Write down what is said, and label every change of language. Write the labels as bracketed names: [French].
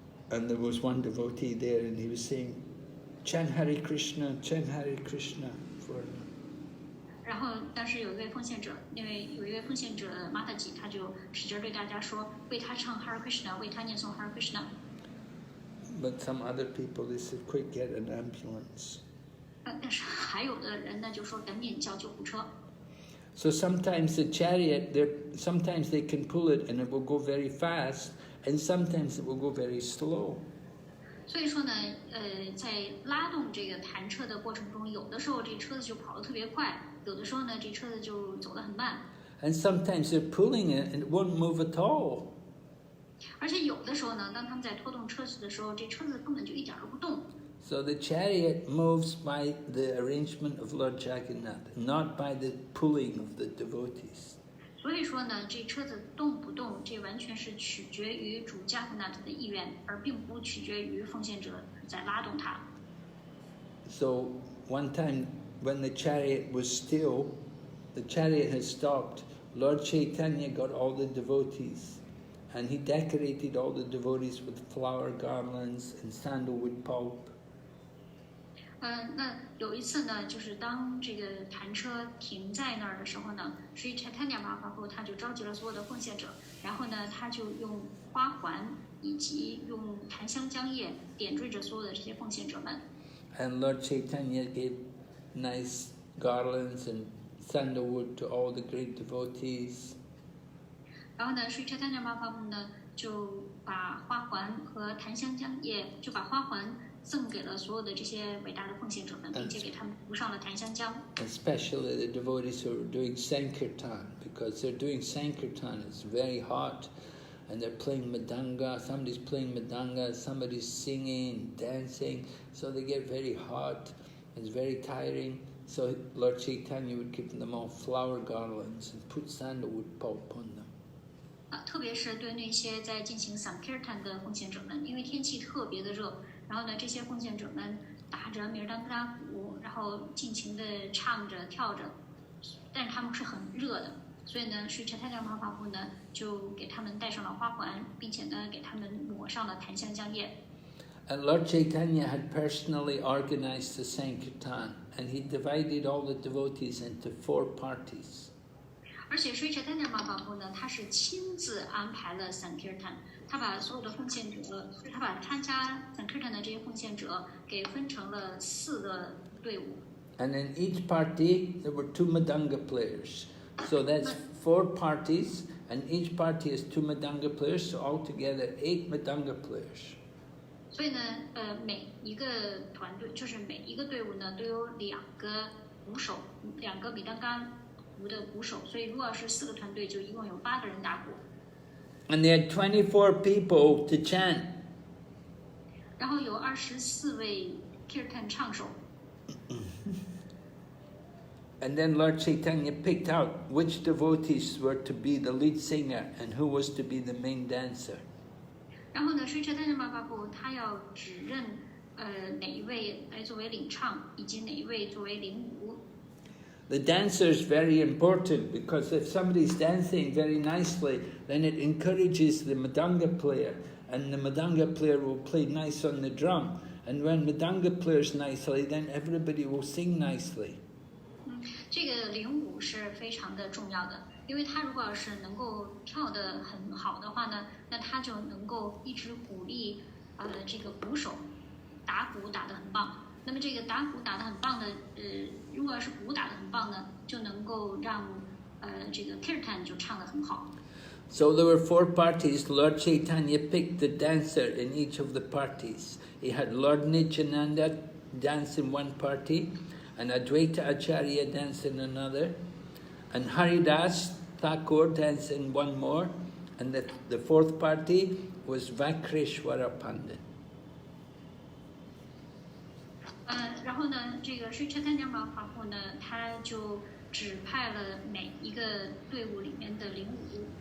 [English] And there was one devotee there, and he was saying, "Chant Hare Krishna, chant Hare Krishna." For [Chinese] 然后当时有一位奉献者，有一位奉献者马塔吉，他就使劲对大家说，为他唱 Hare Krishna， 为他念诵 Hare Krishna。 [English] But some other people, they said, "Quick, get an ambulance." [Chinese] 但是还有的人呢，就说赶紧叫救护车。 [English] So sometimes the chariot, sometimes they can pull it and it will go very fast, and sometimes it will go very slow. [Chinese] 所以说呢，在拉动这个弹车的过程中，有的时候这车子就跑得特别快，有的时候呢，这车子就走得很慢。 [English] And sometimes they're pulling it and it won't move at all. [Chinese] 而且有的时候呢，当他们在拖动车子的时候，这车子根本就一点都不动。 [English] So the chariot moves by the arrangement of Lord Jagannath, not by the pulling of the devotees. [Chinese] 所以说呢，这车子动不动，这完全是取决于主加格纳特的意愿，而并不取决于奉献者在拉动它。 [English] So one time when the chariot was still, the chariot had stopped, Lord Caitanya got all the devotees, and he decorated all the devotees with flower garlands and sandalwood pulp. [Chinese] 那有一次呢，就是当这个弹车停在那儿的时候呢，Sri Caitanya Mahaprabhu他就召集了所有的奉献者，然后呢，他就用花环以及用檀香浆叶点缀着所有的这些奉献者们。 [English] And Lord Caitanya gave nice garlands and sandalwood to all the great devotees. [Chinese] 然后呢，Sri Caitanya Mahaprabhu呢就把花环和檀香浆叶，就把花环赠给了所有的这些伟大的奉献者们，并且给他们涂上了檀香浆。 [English] Especially the devotees who are doing Sankirtan, because they're doing Sankirtan, it's very hot, and they're playing Madanga, somebody's playing Madanga, somebody's singing, dancing, so they get very hot, it's very tiring. So Lord Caitanya would give them all flower garlands and put sandalwood pulp on them. [Chinese] 特别是对那些在进行 Sankirtan 的奉献者们，因为天气特别的热，然后呢，这些奉献者们打着米尔当格拉鼓，然后尽情的唱着跳着，但是他们是很热的，所以呢，Sri Caitanya Mahaprabhu呢就给他们戴上了花环，并且呢给他们抹上了檀香浆叶。 [English] And Lord Caitanya had personally organized the Sankirtan, and he divided all the devotees into 4 parties. [Chinese] 而且Sri Caitanya Mahaprabhu呢，他是亲自安排了 Sankirtan， 他把所有的奉献者，他把参加 Sankirtan 的这些奉献者给分成了4个队伍。 [English] And in each party, there were 2 Madanga players. So that's 4 parties, and each party has 2 Madanga players, so altogether 8 Madanga players. [Chinese] 所以呢，每一个团队就是每一个队伍呢都有2个鼓手，2个米当嘎鼓的鼓手，所以如果是4个团队，就一共有8个人打鼓。 [English] And they had 24 people to chant. [Chinese] 然后有24位 kirtan 唱手。 [English] And then Lord Caitanya picked out which devotees were to be the lead singer and who was to be the main dancer. [Chinese] 然后呢，Sri Chaitanya Mahaprabhu他要指认哪一位来作为领唱，以及哪一位作为领舞。 [English] The dancer is very important because if somebody's dancing very nicely, then it encourages the Madanga player, and the Madanga player will play nice on the drum. And when Madanga plays nicely, then everybody will sing nicely. [Chinese] 这个领舞是非常的重要的，因为他如果要是能够跳得很好的话呢，那他就能够一直鼓励这个鼓手打鼓打得很棒。那么这个打鼓打得很棒的，如果要是鼓打得很棒呢，就能够让这个 kirtan 就唱得很好。 [English] So there were 4 parties. Lord Caitanya picked the dancer in each of the parties. He had Lord Nityananda dance in one party, and Advaita Acharya dance in another, and Haridas Thakur dance in one more, and the 4th party was Vakreshwara Pandit. [Chinese] 然后呢，这个Sri Chaitanya Mahaprabhu呢，他就指派了每一个队伍里面的领舞。